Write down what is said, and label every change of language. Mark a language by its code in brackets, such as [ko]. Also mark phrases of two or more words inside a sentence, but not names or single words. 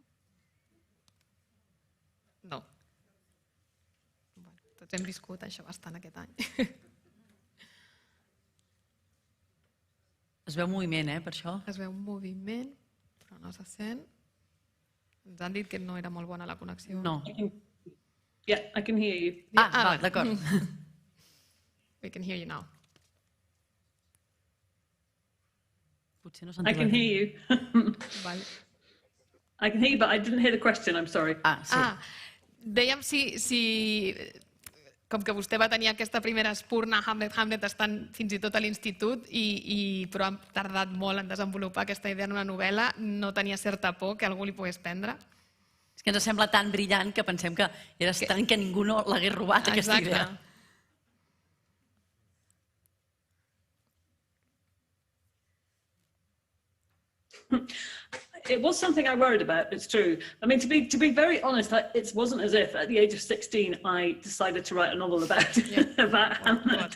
[ca] No. Tots hem viscut això bastant aquest any. Es veu moviment, per això? Es veu moviment, però no se sent. Ens han dit que no era molt bona la connexió. No. [en] Yeah, I can hear you. [ca] D'acord. [en] We can hear you now. [ca] Potser no sentim. [en] I can hear you. [ca] Vale. [en] I can hear you, but I didn't hear the question, I'm sorry. [ca] Sí. Dèiem si com que vostè va tenir aquesta primera espurna Hamlet estant fins i tot a l'institut, però ha tardat molt en desenvolupar aquesta idea en una novel·la, no tenia certa por que algú li pogués prendre? És que ens sembla tan brillant que pensem que era estrany que ningú no l'hagués robat, aquesta idea. [en] It was something I worried about, it's true. I mean, to be very honest, it wasn't as if at the age of 16 I decided to write a novel about Hamlet.